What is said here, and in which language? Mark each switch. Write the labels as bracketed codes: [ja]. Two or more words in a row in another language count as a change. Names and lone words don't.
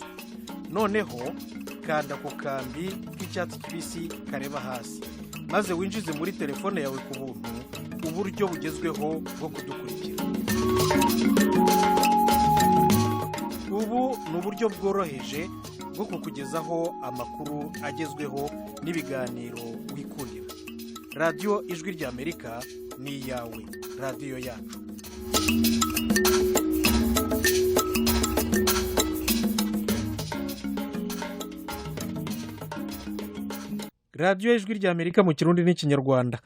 [rw] Noneho kanda ku kambi k'icyatsi kibisi kareba hasi, maze winjize muri telefone yawe ku buntu uburyo bugezweho bwo kudukurikira. Ubu ni uburyo bworoheje bwo kukugezaho amakuru agezweho n'ibiganiro wikurira. Radio Ijwi ry'Amerika ni iyawe, radio yacu. Radio Ijwi ry'Amerika mu Kirundi n'Ikinyarwanda.